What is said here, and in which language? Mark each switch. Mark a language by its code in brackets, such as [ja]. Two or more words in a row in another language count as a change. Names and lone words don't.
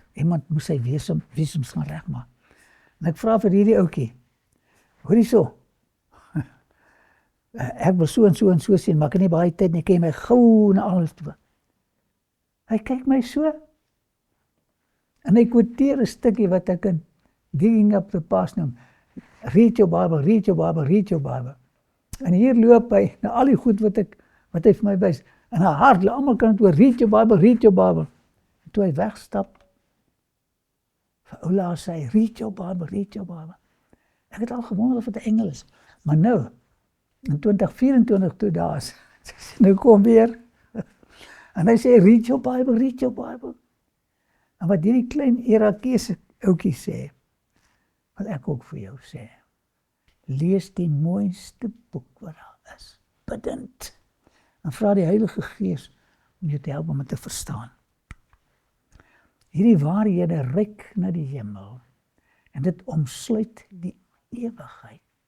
[af] Iemand moes sy visums gaan regmaak. En ek vra vir hierdie ouetjie, hoorie so, ek wil so en so en so sien, maar ek het nie baie tyd nie, kan jy my gou na alles toe. Hy kyk my so, en hy quoteer 'n stukkie wat ek in Digging Up the Past noem. [en] Read your Bible, read your Bible, read your Bible. [af] En hier loop hy na al die goed wat hy vir my wys. En hy hardloop, almal kan dit hoor, [en] read your Bible, read your Bible. [af] En toe hy wegstap, vir Oula sê hy, [en] read your Bible, read your Bible. [af] Ek het al gewonder of dit 'n engel is. Maar nou, in 2024 toe daar is, nou kom weer. En hy sê, [en] read your Bible, read your Bible. [af] En wat hierdie klein Irakese ouetjie sê, wat ek ook vir jou sê, lees die mooiste boek wat daar is, bidend, en vra die Heilige Gees om jou te help om dit te verstaan. Hierdie waarhede reik na die hemel, en dit omsluit die ewigheid.